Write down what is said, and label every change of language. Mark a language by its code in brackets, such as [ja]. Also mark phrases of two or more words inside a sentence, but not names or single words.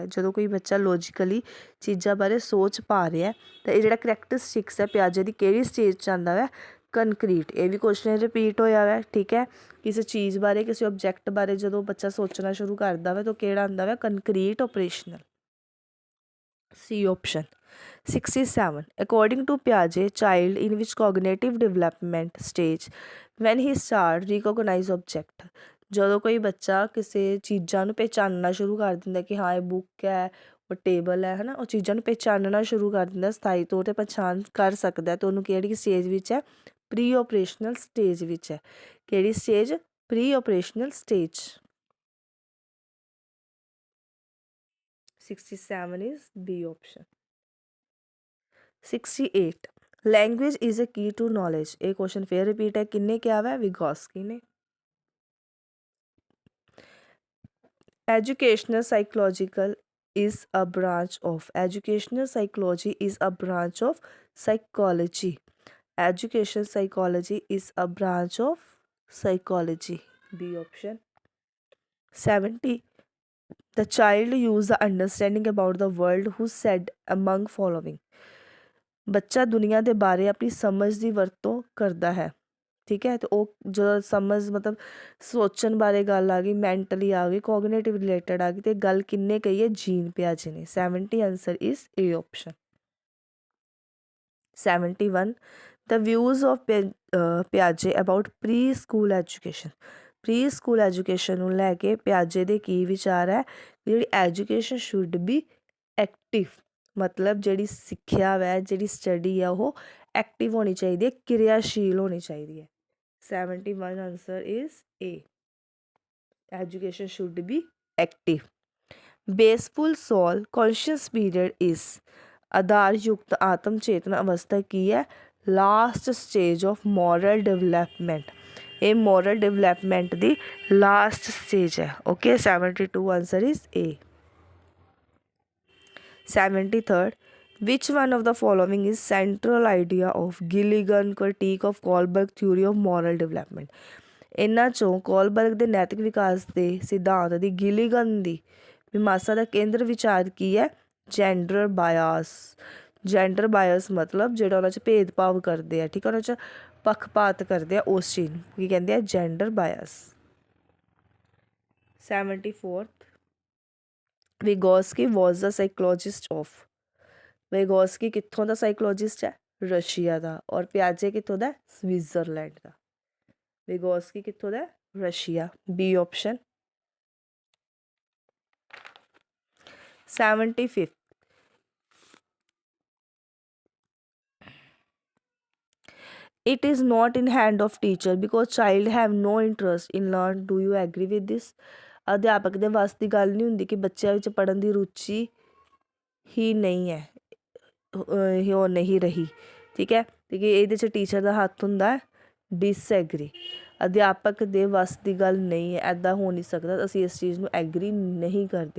[pa] ਜਦੋਂ ਕੋਈ ਬੱਚਾ ਲੌਜੀਕਲੀ ਚੀਜ਼ਾਂ ਬਾਰੇ ਸੋਚ ਪਾ ਰਿਹਾ ਤਾਂ ਇਹ ਜਿਹੜਾ ਕਰੈਕਟਰਿਸਟਿਕਸ ਹੈ ਪਿਆਜੇ ਦੀ ਕਿਹੜੀ ਸਟੇਜ 'ਚ ਆਉਂਦਾ ਹੈ? ਕੰਕਰੀਟ, ਇਹ ਵੀ [en] question repeat [pa] ਹੋਇਆ ਵਾ, ਠੀਕ ਹੈ। ਕਿਸੇ ਚੀਜ਼ ਬਾਰੇ, ਕਿਸੇ ਆਬਜੈਕਟ ਬਾਰੇ ਜਦੋਂ ਬੱਚਾ ਸੋਚਣਾ ਸ਼ੁਰੂ ਕਰਦਾ ਵਾ ਤਾਂ ਕਿਹੜਾ ਆਉਂਦਾ ਵਾ, [en] concrete operational, C option. [pa] 67. [en] According to Piaget, child in which cognitive development stage when he start recognize object, [pa] ਜਦੋਂ ਕੋਈ ਬੱਚਾ ਕਿਸੇ ਚੀਜ਼ਾਂ ਨੂੰ ਪਹਿਚਾਨਣਾ ਸ਼ੁਰੂ ਕਰ ਦਿੰਦਾ ਕਿ ਹਾਂ ਇਹ ਬੁੱਕ ਹੈ, ਉਹ ਟੇਬਲ ਹੈ ਨਾ, ਉਹ ਚੀਜ਼ਾਂ ਨੂੰ ਪਹਿਚਾਨਣਾ ਸ਼ੁਰੂ ਕਰ ਦਿੰਦਾ, ਸਥਾਈ ਤੌਰ 'ਤੇ ਪਛਾਣ ਕਰ ਸਕਦਾ, ਤਾਂ ਉਹਨੂੰ ਕਿਹੜੀ ਸਟੇਜ ਵਿੱਚ ਹੈ, [en] pre operational stage [pa] ਵਿੱਚ ਹੈ। ਕਿਹੜੀ ਸਟੇਜ, [en] pre operational stage. 67 is B option. 68. Language is a key to knowledge, [pa] ਇਹ ਕੁਐਸਚਨ ਫੇਰ ਰਿਪੀਟ ਹੈ, ਕਿੰਨੇ ਕਿਹਾ ਵਾ, ਵਿਗੋਸਕੀ ਨੇ। [en] Educational psychological is a branch of, educational psychology is a branch of psychology. Education psychology is a branch of psychology, B option. 70. The child use the understanding about the world who said among following, [pa] ਬੱਚਾ ਦੁਨੀਆ ਦੇ ਬਾਰੇ ਆਪਣੀ ਸਮਝ ਦੀ ਵਰਤੋਂ ਕਰਦਾ ਹੈ, ਠੀਕ ਹੈ। ਅਤੇ ਉਹ ਜਦੋਂ ਸਮਝ ਮਤਲਬ ਸੋਚਣ ਬਾਰੇ ਗੱਲ ਆ ਗਈ, ਮੈਂਟਲੀ ਆ ਗਈ, [en] cognitive related [pa] ਆ ਗਈ, ਅਤੇ ਗੱਲ ਕਿੰਨੇ ਕਹੀ ਹੈ, ਜੀਨ ਪਿਆਜੇ ਨੇ। 70 [en] answer is A option. [pa] 71. [en] The views of Piaget about pre-school education. pre school education [pa] ਨੂੰ ਲੈ ਕੇ ਪਿਆਜੇ ਦੇ ਕੀ ਵਿਚਾਰ ਹੈ, ਜਿਹੜੀ [en] education should be active, [pa] ਮਤਲਬ ਜਿਹੜੀ ਸਿੱਖਿਆ ਵੈ, ਜਿਹੜੀ ਸਟੱਡੀ ਆ ਉਹ ਐਕਟਿਵ ਹੋਣੀ ਚਾਹੀਦੀ ਹੈ, ਕਿਰਿਆਸ਼ੀਲ ਹੋਣੀ ਚਾਹੀਦੀ ਹੈ। 71 [en] answer is A, education should be active. baseful soul conscious period is, [pa] ਆਧਾਰਯੁਕਤ ਆਤਮ ਚੇਤਨਾ ਅਵਸਥਾ ਕੀ ਹੈ, [en] last stage of moral development, [pa] ਇਹ [en] moral development [pa] ਦੀ [en] last stage [pa] ਹੈ, ਓਕੇ। 72 [en] answer is A. [pa] 73rd. [en] Which one of the following is central idea of Gilligan critique of Kohlberg theory of moral development? [pa] ਇਹਨਾਂ ਚੋਂ ਕੋਲਬਰਗ ਦੇ ਨੈਤਿਕ ਵਿਕਾਸ ਦੇ ਸਿਧਾਂਤ ਦੀ ਗਿਲੀਗਨ ਦੀ ਮੀਮਾਂਸਾ ਦਾ ਕੇਂਦਰ ਵਿਚਾਰ ਕੀ ਹੈ, [en] gender bias. gender bias [pa] ਮਤਲਬ ਜਿਹੜਾ ਉਹਨਾਂ 'ਚ ਭੇਦਭਾਵ ਕਰਦੇ ਆ, ਠੀਕ ਹੈ, ਉਹਨਾਂ 'ਚ ਪੱਖਪਾਤ ਕਰਦੇ ਆ, ਉਸ ਚੀਜ਼ ਨੂੰ ਕੀ ਕਹਿੰਦੇ ਆ, [en] gender bias. [pa] 74th. [en] Vygotsky was the psychologist of, [pa] ਵਿਗੋਸਕੀ ਕਿੱਥੋਂ ਦਾ ਸਾਈਕੋਲੋਜਿਸਟ ਹੈ, ਰਸ਼ੀਆ ਦਾ, ਔਰ ਪਿਆਜੇ ਕਿੱਥੋਂ ਦਾ, ਸਵਿਟਜ਼ਰਲੈਂਡ ਦਾ। ਵਿਗੋਸਕੀ ਕਿੱਥੋਂ ਦਾ, ਰਸ਼ੀਆ, [en] B option. [pa] 75th. [en] It is not in hand of teacher because child have no interest in learn. Do you agree with this? [pa] ਅਧਿਆਪਕ ਦੇ ਵੱਸ ਦੀ ਗੱਲ ਨਹੀਂ ਹੁੰਦੀ ਕਿ ਬੱਚਿਆਂ ਵਿੱਚ ਪੜ੍ਹਨ ਦੀ ਰੁਚੀ ਹੀ ਨਹੀਂ ਹੈ, ਉਹ ਨਹੀਂ ਰਹੀ, ਠੀਕ ਹੈ, ਤੇ ਕਿ ਇਹਦੇ 'ਚ ਟੀਚਰ ਦਾ ਹੱਥ ਹੁੰਦਾ ਹੈ, ਡਿਸਐਗਰੀ। ਅਧਿਆਪਕ ਦੇ ਵੱਸ ਦੀ ਗੱਲ ਨਹੀਂ ਹੈ, ਇੱਦਾਂ ਹੋ ਨਹੀਂ ਸਕਦਾ, ਅਸੀਂ ਇਸ ਚੀਜ਼ ਨੂੰ ਐਗਰੀ ਨਹੀਂ ਕਰਦੇ।